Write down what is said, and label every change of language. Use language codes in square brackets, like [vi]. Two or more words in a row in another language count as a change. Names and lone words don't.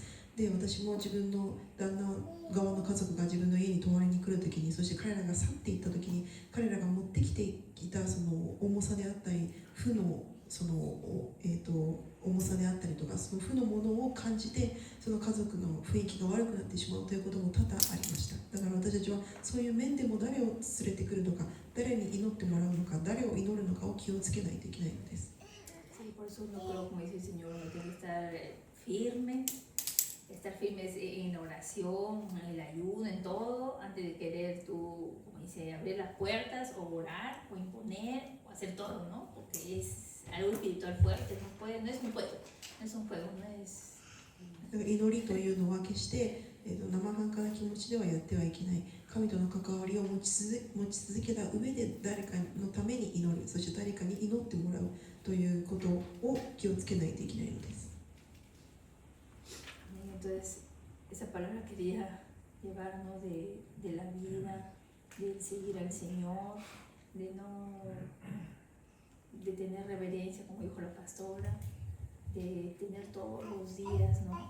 [ja] で、私も自分の旦那側の家族が自分の家に泊まりに来るときに、そして彼らが去っていったときに、彼らが持ってきていたその重さであったり、負のその重さであったりとか、その負のものを感じて、その家族の雰囲気が悪くなってしまうということも多々ありました。だから私たちはそういう面でも誰を連れてくるのか、誰に祈ってもらうのか、誰を祈るのかを気をつけないといけないのです。 [es] Sí, por eso no creo, como dice el Señor, uno tiene que estar firmes en oración, en el ayuno, en todo, antes de querer tú, como dice, abrir las puertas o orar o imponer o hacer todo, ¿no? Porque es algo espiritual fuerte, no es un juego, no es... [ja] 祈りというのは決して生半可な気持ちではやってはいけない。神との関わりを持ち続けた上で誰かのために祈る、そして誰かに祈ってもらうということを気をつけないといけないのです。 [es] Entonces, esa palabra quería llevarnos de la vida, de seguir al Señor, de tener reverencia, como dijo la pastora, de tener todos los días, ¿no?